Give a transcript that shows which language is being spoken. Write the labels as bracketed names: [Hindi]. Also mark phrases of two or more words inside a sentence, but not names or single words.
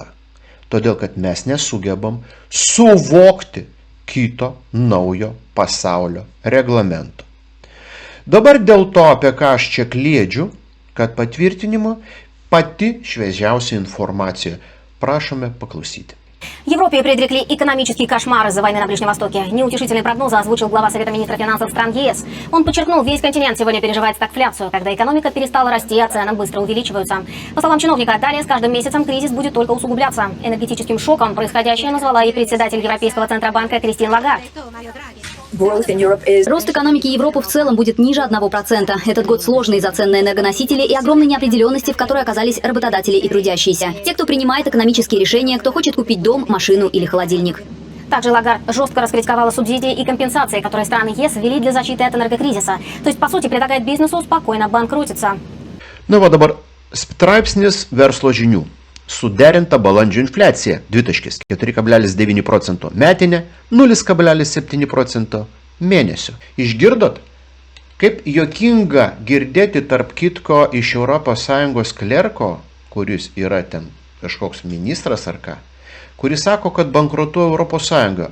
[Lithuanian] Todėl, kad mes nesugebam suvokti kito naujo pasaulio reglamento. Dabar dėl to, apie ką aš čia kliedžiu, kad patvirtinimo pati šviežiausia informacija. Prašome paklausyti. [Russian] Европе предрекли экономический кошмар из-за войны на Ближнем Востоке. Неутешительные прогнозы озвучил глава Совета министров финансов стран ЕС. Он подчеркнул, весь континент сегодня переживает стагфляцию, когда экономика перестала расти, а цены быстро увеличиваются. По словам чиновника, далее с каждым месяцем кризис будет только усугубляться. Энергетическим шоком происходящее назвала и председатель Европейского Центробанка Кристин Лагард. Рост экономики Европы в целом будет ниже 1%. Этот год сложный из-за цен на энергоносители и огромной неопределенности, в которой оказались работодатели и трудящиеся. Те, кто принимает экономические решения, кто хочет купить дом, машину или холодильник. Также Лагард жестко раскритиковала субсидии и компенсации, которые страны ЕС ввели для защиты от энергокризиса. То есть, по сути, предлагает бизнесу спокойно банкротиться. [Lithuanian] Nu va dabar straipsnis verslo žinių. Suderinta balandžio infliacija 4,9% metinė, 0,7% mėnesio. Išgirdot? Kaip juokinga girdėti tarp kitko iš ES klerko, kuris yra ten kažkoks ministras ar ką, kuris sako, kad bankrutuoja ES.